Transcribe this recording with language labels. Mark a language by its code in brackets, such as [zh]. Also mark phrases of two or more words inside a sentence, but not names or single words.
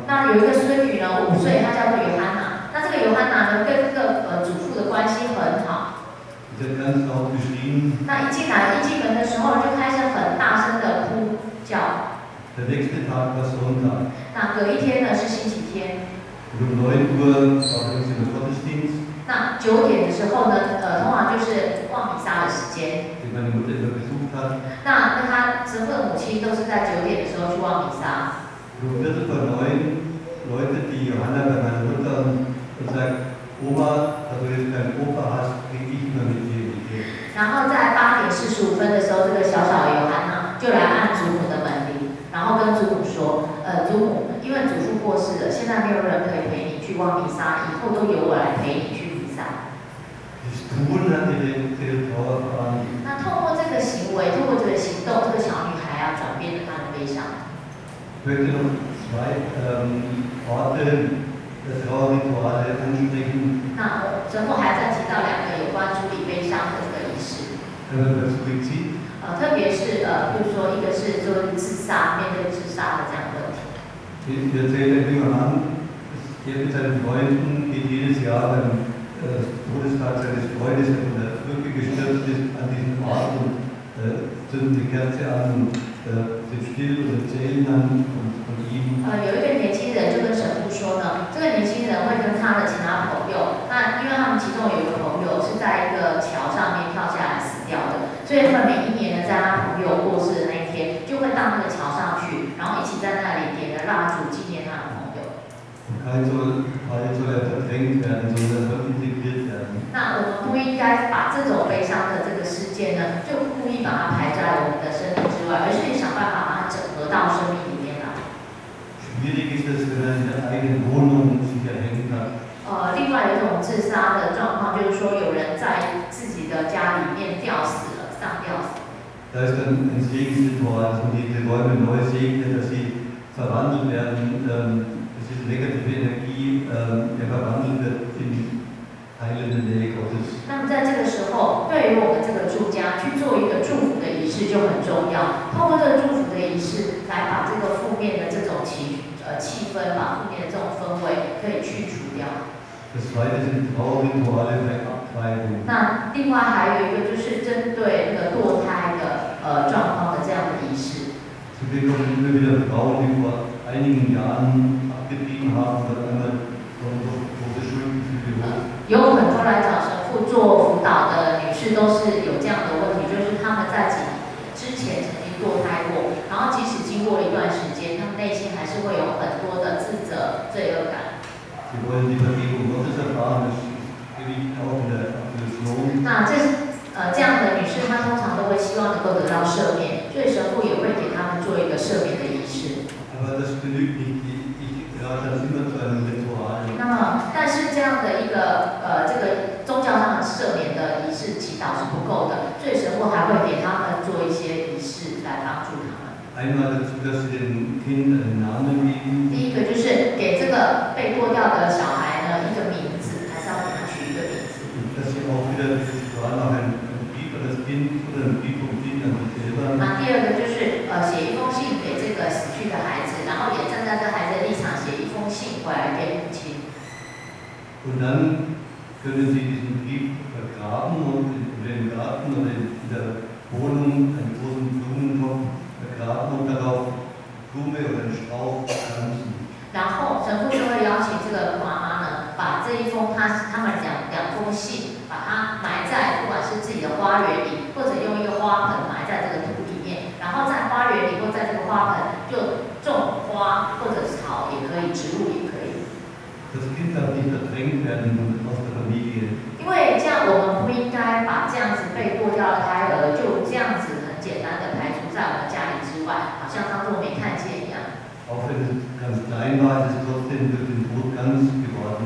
[zh] 那有一个孙女呢，5岁，她叫做约翰娜。那这个约翰娜呢，跟这个祖父的关系很好。 [de] Sie hat ganz laut geschrien. [zh] 那一进门的时候，就开始很大声的哭叫。 [de] Der nächste Tag war Sonntag. [zh] 那隔一天呢是星期天。 [de] Und um 9 Uhr war übrigens der Gottesdienst. [zh] 那9点的时候呢，通常就是望弥撒的时间。 [de] Den meine Mutter immer besucht hat. [zh] 那他神父的母亲都是在9点的时候去望弥撒。 [de] Um 8:45 läutet die Johanna bei meiner Mutter und sagt, Oma, da du jetzt keinen Opa hast, gehe ich mal mit dir in die Kirche. [zh] 然后在8点45分的时候，这个小小的约翰娜就来按祖母的门铃，然后跟祖母说，祖母，因为祖父过世了，现在没有人可以陪你去望弥撒，以后都由我来陪你去弥撒。 [de] Das Tun hat ihre Trauer verwandelt. [zh] 那透过这个行为，透过这个行动，这个小女孩转变了她的悲伤。 [de] Ich möchte noch 2 Orte der Trauerrituale ansprechen. [zh] 那神父还在提到2个有关处理悲伤的这个仪式。 [de] Der Suizid. [zh] 特别是比如说一个是做自杀，面对自杀的这样的问题。 [de] Ich erzähle ein junger Mann, er mit seinen Freunden geht jedes Jahr beim Todestag seines Freundes, der von der Brücke gestürzt ist, an diesen Ort und zünden die Kerze an und sind still und erzählen dann von ihm. [zh] 有一个年轻人就跟神父说呢，这个年轻人会跟他的其他朋友，那因为他们其中有一个朋友是在一个桥上面跳下来死掉的，所以他们每一年呢，在他朋友过世的那一天，就会到那个桥上去，然后一起在那里点着蜡烛纪念他的朋友。 [de] Kein soll verdrängt werden, sondern soll integriert werden. [zh] 那我们不应该把这种悲伤的这个事件呢，就故意把它排在我们的生命之外，而是想办法把它整合到生命里面来。 [de] Schwierig ist es, wenn er in der eigenen Wohnung sich erhängt hat. [zh] 另外有一种自杀的状况，就是说有人在自己的家里面吊死了，上吊死。 [de] Da ist dann ein Segensritual, dass man diese Räume neu segnet, dass sie verwandelt werden, dass diese negative Energie verwandelt wird heilende Nähe Gottes. [zh] 那么在这个时候，对于我们这个住家去做一个祝福的仪式就很重要。通过这个祝福的仪式，来把这个负面的这种气氛，把负面的这种氛围可以去除掉。 [de] Das zweite sind Trauerrituale bei Abtreibung. [zh] 那另外还有一个就是针对那个堕胎的状况的这样的仪式。 [de] Zudem kommen immer wieder Frauen, die vor einigen Jahren abgetrieben haben, weil einmal große Schuldgefühle hoch. [zh] 有很多来找神父做辅导的女士都是有这样的问题，就是她们在之前曾经堕胎过，然后即使经过了一段时间，她们内心还是会有很多的自责、罪恶感。 [de] Sie wollen die Vergebung Gottes erfahren, das liegt auch in der Absolution. [zh] 那这样的女士，她通常都会希望能够得到赦免，所以神父也会给她们做一个赦免的仪式。 [de] Aber das genügt nicht. Ich rate das immer zu einem Ritual. [zh] 那么，但是这样的一个这个宗教上的赦免的仪式祈祷是不够的，所以神父还会给他们做一些仪式来帮助他们。 [de] Einmal dazu, dass sie dem Kind einen Namen geben. [zh] 第一个就是给这个被剁掉的小孩呢一个名字，还是要给他取一个名字。 [de] Dass sie auch wieder das Ritual noch einen Brief an das Kind oder einen Brief vom Kind an sich selber. [zh] 那第二个就是写一封信给这个死去的孩子，然后也站在这孩子的立场写一封信回来给母亲。 [de] Und dann können sie diesen Brief vergraben und im Garten oder in der Wohnung einen großen Blumentopf vergraben und darauf Blume oder einen Strauch pflanzen. [zh] 然后神父就会邀请这个妈妈呢，把这一封他们两封信，把它埋在不管是自己的花园里，或者用一个花盆埋在这个土里面，然后在花园里或在这个花盆就种花或者草也可以，植物也可以。 [de] Das Kind darf nicht verdrängt werden aus der Familie. [zh] 因为这样我们不应该把这样子被剁掉的胎儿就这样子很简单的排除在我们家里之外，好像当作没看见一样。 [de] Auch wenn es ganz klein war, ist es trotzdem durch den Tod ganz geworden.